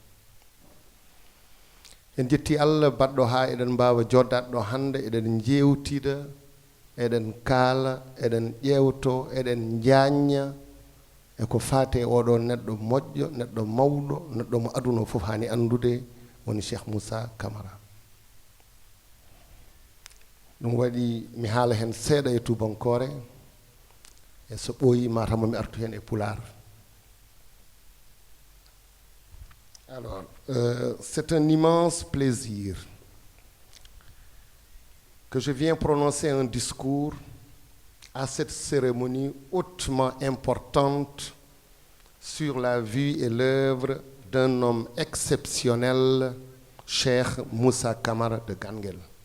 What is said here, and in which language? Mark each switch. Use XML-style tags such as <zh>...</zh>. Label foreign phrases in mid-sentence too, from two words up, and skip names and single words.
<ff>en jetti Allah baɗɗo ha eɗen mbawa joddade ɗo hande eɗen jewtida eɗen kaala eɗen ƴewto eɗen jañña e ko faate oɗo neɗɗo moƴƴo neɗɗo mawɗo neɗɗo mo aduna fof hani andude woni Cheikh Moussa Camara ɗum waɗi mi haala hen seeɗa e tubankore e so ɓooyi matama mi artu hen e pulaar.</ff> <fr>Alors, c'est un immense plaisir que je viens prononcer un discours à cette cérémonie hautement importante sur la vie et l'œuvre d'un homme exceptionnel, Cheikh Moussa Camara de Ganguel.</fr>